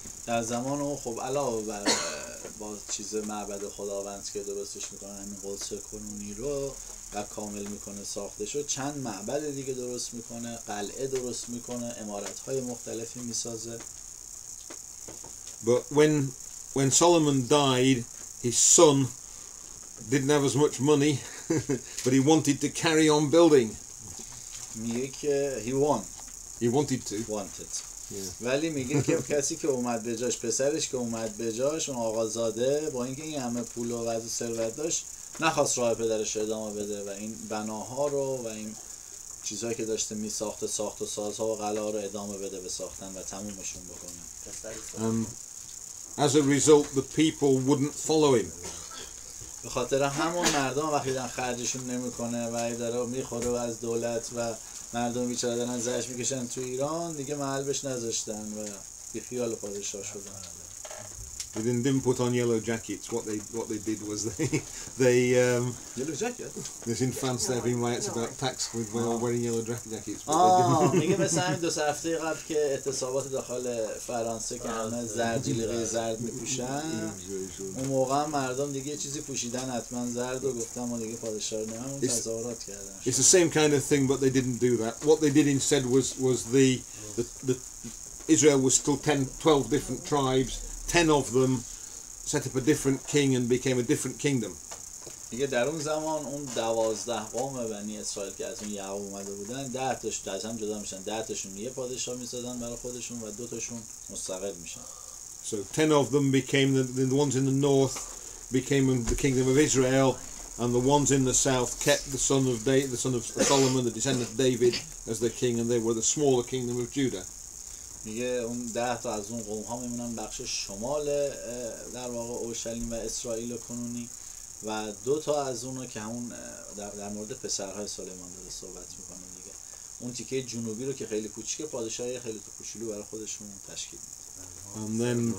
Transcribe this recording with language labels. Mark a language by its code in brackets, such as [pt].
[fa] در زمان اون خب علاوه بر با چیز معبد خداوند که درستش میکنه، همین قدس کنونی رو و کامل میکنه ساخته شد، چند معبد دیگه درست میکنه، قلعه درست میکنه، عمارت‌های مختلفی میسازه. [en] But when Solomon died, his son didn't have as much money, but he wanted to carry on building. [fa] میگه که [en] He wanted to. [fa] ولی میگه که کسی که اومد به جاش، پسرش که اومد به جاش، اون آقازاده، با اینکه این همه پول و وضع ثروت داشت، نخواست راه پدرش ادامه بده و این بناها رو و این چیزهایی که داشته میساخته، ساخت و سازها و قلعه رو ادامه بده به ساختن و تمومشون بکنه. [en] As a result, the people wouldn't follow him. [fa] به خاطر همون مردم وقتی دارن خرجشون نمیکنه و داره میخوره و از دولت و مردم بیچاره دارن زجر میکشن تو ایران، دیگه محل بهش نذاشتن و بی خیال پادشاه شدن. [en] They didn't put on yellow jackets. What they did was they yellow jacket. There's in France there have been riots about tax with wearing yellow jackets. [fa] میگه مثلا همین 2 هفته قبل که اعتصابات داخل فرانسه که همه زرد جلیقه زرد میپوشن، اون موقع مردم دیگه چیزی پوشیدن حتما زرد و گفتن ما دیگه پادشاه رو همون تظاهرات کردن. [en] It's the same kind of thing, but they didn't do that. What they did instead was the Israel was still 12 different tribes. 10 of them set up a different king and became a different kingdom. [fa] دیگه در اون زمان اون 12 قوم بنی اسرائیل که از اون یعقوب اومده بودن، 10 تاشون از هم جدا میشن، 10 تاشون یه پادشاه میسازن برای خودشون و 2 تاشون مستقل میشن. [en] So 10 of them became the ones in the north became the kingdom of Israel, and the ones in the south kept the son of Solomon, the descendant of David, as their king, and they were the smaller kingdom of Judah. [fa] میگه اون 10 تا از اون قوم ها میمونن بخش شمال در واقع اورشلیم و اسرائیل کنونی و 2 تا از اونها که همون در مورد پسرهای سلیمان داره صحبت میکنه دیگه. اون تیکه جنوبی رو که خیلی کوچیکه، پادشاهی خیلی کوچولو برای خودشون تشکیل میده.